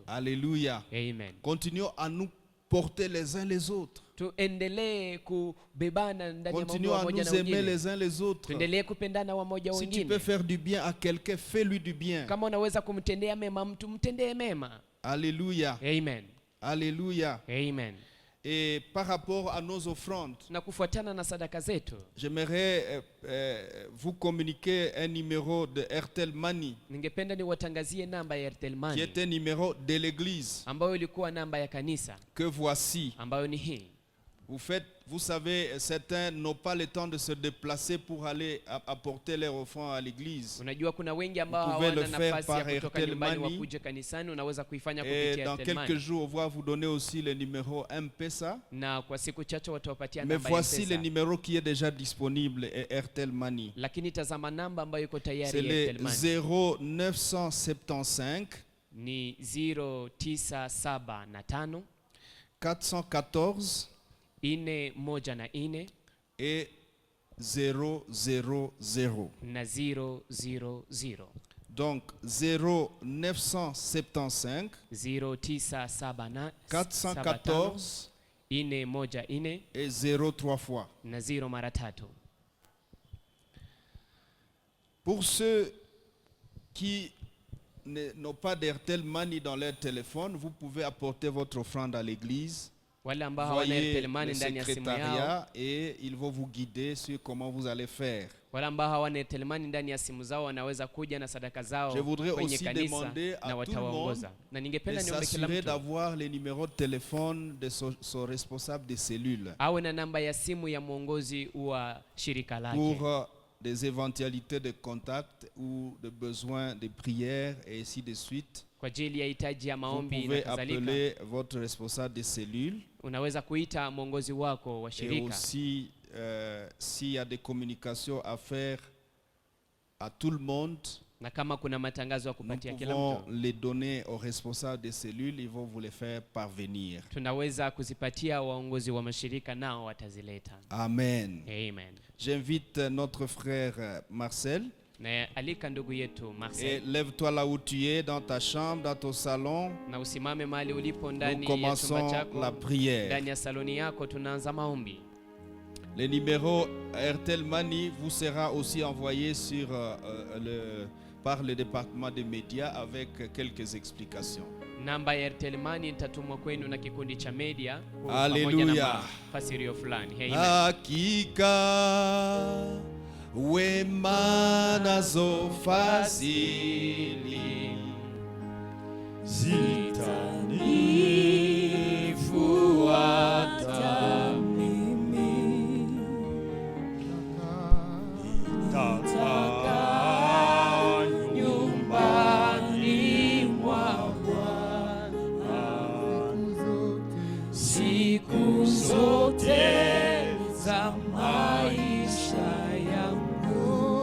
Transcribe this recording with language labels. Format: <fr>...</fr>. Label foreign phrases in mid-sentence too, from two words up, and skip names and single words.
<fr>Alléluia. Amen. Continuons à nous porter les uns les autres.</fr> <sw>Tuendelee kubebana ndani ya maombi</sw> <fr>Continuons à</fr> <sw>wamoja</sw> <fr>nous</fr> <sw>na</sw> <fr>aimer</fr> <sw>wengine.</sw> <fr>les uns les autres.</fr> <sw>Tuendelee kupendana wamoja</sw> <fr>Si tu</fr> <sw>wengine.</sw> <fr>peux faire du bien à quelqu'un, fais-lui du bien.</fr> <sw>Kama unaweza kumtendea mema mtu, mtendee mema.</sw> <fr>Alléluia. Amen. Alléluia. Amen. Et par rapport à nos offrandes,</fr> <sw>Na kufuatana na sadaka zetu,</sw> <fr>j'aimerais vous communiquer un numéro de Airtel Money</fr> <sw>ningependa niwatangazie namba ya Airtel</sw> <fr>qui</fr> <sw>Money</sw> <fr>est un numéro de l'église</fr> <sw>ambayo ilikuwa namba ya kanisa,</sw> <fr>que voici.</fr> <sw>ambayo ni hii.</sw> <fr>Vous savez, certains n'ont pas le temps de se déplacer pour aller apporter leurs offrandes à l'église.</fr> <sw>Unajua kuna wengi ambao</sw> <fr>Vous pouvez</fr> <sw>hawana</sw> <fr>le faire</fr> <sw>nafasi ya</sw> <fr>par</fr> <sw>kutoka</sw> <fr>Airtel</fr> <sw>nyumbani</sw> <fr>Money.</fr> <sw>wakuje kanisani, unaweza kuifanya</sw> <fr>Et</fr> <sw>kupitia</sw> <fr>dans</fr> <sw>Airtel</sw> <fr>quelques</fr> <sw>Money.</sw> <fr>jours, on va vous donner aussi le numéro M-Pesa.</fr> <sw>Na kwa siku chache watawapatia</sw> <fr>Mais</fr> <sw>namba ya</sw> <fr>voici le</fr> <sw>M-Pesa.</sw> <fr>numéro qui est déjà disponible, et Airtel Money.</fr> <sw>Lakini tazama namba ambayo iko</sw> <fr>C'est</fr> <sw>tayari ya</sw> <fr>le</fr> <sw>Airtel Money.</sw> <fr>0975</fr> <sw>Ni 0975</sw> <fr>414</fr> <sw>414</sw> <fr>et 000.</fr> <sw>na 000.</sw> <fr>Donc 0975</fr> <sw>0975</sw> <fr>414</fr> <sw>414</sw> <fr>et 0 3 fois.</fr> <sw>na 0 mara 3.</sw> <fr>Pour ceux qui n'ont pas d'Airtel Money dans leur téléphone, vous pouvez apporter votre offrande à l'église.</fr> <sw>Wale ambao hawana</sw> <fr>Voyez</fr> <sw>Airtel Money</sw> <fr>le</fr> <sw>ndani ya simu yao,</sw> <fr>secrétariat et ils vont vous guider sur comment vous allez faire.</fr> <sw>wale ambao hawana Airtel Money ndani ya simu zao wanaweza kuja na sadaka zao</sw> <fr>Je voudrais</fr> <sw>kwenye</sw> <fr>aussi</fr> <sw>kanisa</sw> <fr>demander à</fr> <sw>na</sw> <fr>tout le</fr> <sw>watawaongoza.</sw> <fr>monde</fr> <sw>Na</sw> <fr>de</fr> <sw>ningependa niombe kila</sw> <fr>s'assurer</fr> <sw>mtu</sw> <fr>d'avoir les numéros de téléphone de son responsable de cellule</fr> <sw>awe na namba ya simu ya mwongozi wa shirika lake</sw> <fr>pour des éventualités de contact ou de besoins de prière et ainsi de suite.</fr> <sw>kwa ajili ya hitaji ya</sw> <fr>Vous</fr> <sw>maombi na</sw> <fr>pouvez</fr> <sw>kadhalika.</sw> <fr>appeler votre responsable de cellule.</fr> <sw>Unaweza kuita mwongozi wako wa</sw> <fr>Et</fr> <sw>shirika.</sw> <fr>aussi, s'il y a des communications à faire à tout le monde,</fr> <sw>Na kama kuna matangazo ya</sw> <fr>nous</fr> <sw>kupatia kila</sw> <fr>pouvons</fr> <sw>mtu,</sw> <fr>les donner aux responsables des cellules, ils vont vous les faire parvenir.</fr> <sw>tunaweza kuzipatia waongozi wa mashirika nao watazileta.</sw> <fr>Amen.</fr> <sw>Amen.</sw> <fr>J'invite notre frère Marcel.</fr> <sw>Na alika ndugu yetu</sw> <fr>Et</fr> <sw>Marcel,</sw> <fr>lève-toi là où tu es, dans ta chambre, dans ton salon.</fr> <sw>na usimame mahali ulipo</sw> <fr>Nous</fr> <sw>ndani ya chumba</sw> <fr>commençons</fr> <sw>chako,</sw> <fr>la prière.</fr> <sw>ndani ya saloni yako, tunaanza maombi.</sw> <fr>Le numéro Airtel Money vous sera aussi envoyé sur, par le département des médias avec quelques explications.</fr> <sw>Namba ya Airtel Money itatumwa kwenu na kikundi cha media</sw> <fr>Hallelujah.</fr> <sw>pamoja na mafasirio fulani. Amen. Hakika wema nazo fadhili zitanifuata nyumbani mwa siku zote za maisha yangu.</sw>